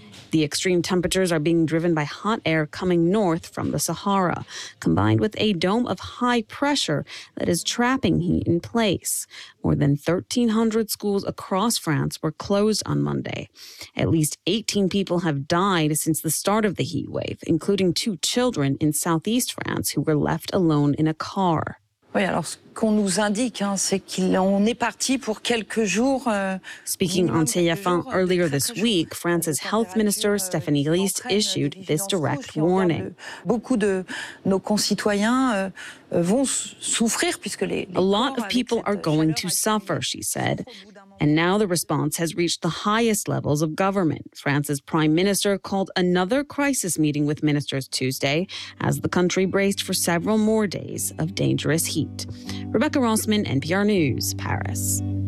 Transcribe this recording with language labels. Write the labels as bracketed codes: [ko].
[en] The extreme temperatures are being driven by hot air coming north from the Sahara, combined with a dome of high pressure that is trapping heat in place. More than 1,300 schools across France were closed on Monday. At least 18 people have died since the start of the heat wave, including two children in southeast France who were left alone in a car. [fr] Oui, alors ce qu'on nous indique, hein, c'est qu'on est parti pour quelques jours. [en] Speaking on TF1 earlier this week, France's health minister Stéphanie Rist issued this direct warning. [fr] Beaucoup de nos concitoyens vont souffrir puisque les. [en] A lot of people are going to suffer, she said. And now the response has reached the highest levels of government. France's prime minister called another crisis meeting with ministers Tuesday as the country braced for several more days of dangerous heat. Rebecca Rossman, NPR News, Paris.